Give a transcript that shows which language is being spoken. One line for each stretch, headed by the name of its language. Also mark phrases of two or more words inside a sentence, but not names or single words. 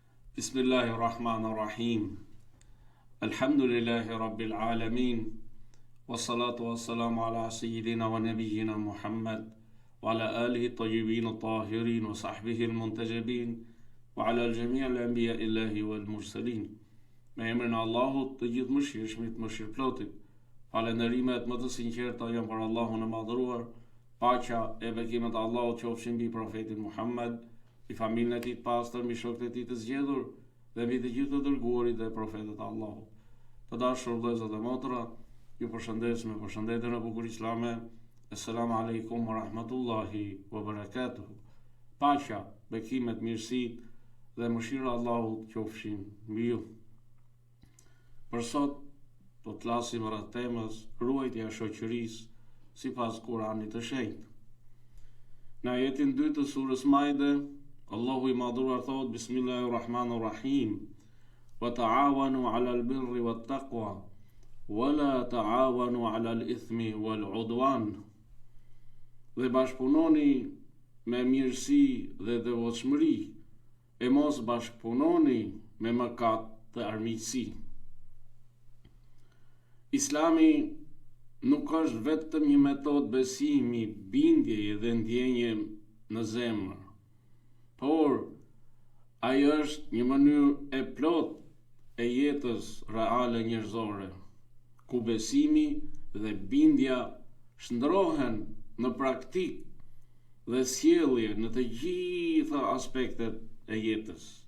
Arabic: بسم الله الرحمن الرحيم الحمد لله رب العالمين. والصلاة والسلام على سيدنا ونبينا محمد وعلى آله الطيبين الطاهرين وصحبه المنتجبين وعلى الجميع الأنبياء الإلهيين والمرسلين.
Albanian: Me emrin e Allahut, të gjithë mëshirshmit, mëshirëplotit. Falënderimet më të sinqerta janë për Allahun e madhëruar. Paqja e bekimet e Allahut qofshin mbi profetin Muhammad, i familjen e tij të pastër, mbi shokët e tij të zgjedhur dhe mbi të gjithë të dërguarit dhe profetët e Allahut. Të dashur vëllezër dhe motra, ju përshëndes me përshëndetjen e bukur islame.
Arabic: السلام عليكم ورحمة الله وبركاته.
Albanian: Paqja, bekimet, mirësitë dhe mëshira e Allahut qofshin mbi ju. Për sot do të flasim rreth temës ruajtja e shoqërisë sipas Kuranit të shenjtë. Në ajetin 2 të surës Maide, Allahu i madhuar thot:
Arabic: بسم الله الرحمن الرحيم وتعاونوا على البر والتقوى ولا تعاونوا على الإثم والعدوان.
Albanian: Dhe bashkëpunoni me mirësi dhe devotshmëri, e mos bashkëpunoni me mëkat dhe armiqësi. Islami nuk është vetëm një metodë besimi, bindje dhe ndjenje në zemër, por ai është një mënyrë e plot e jetës reale njerëzore, ku besimi dhe bindja shndrohen në praktik dhe sjellje në të gjitha aspektet e jetës.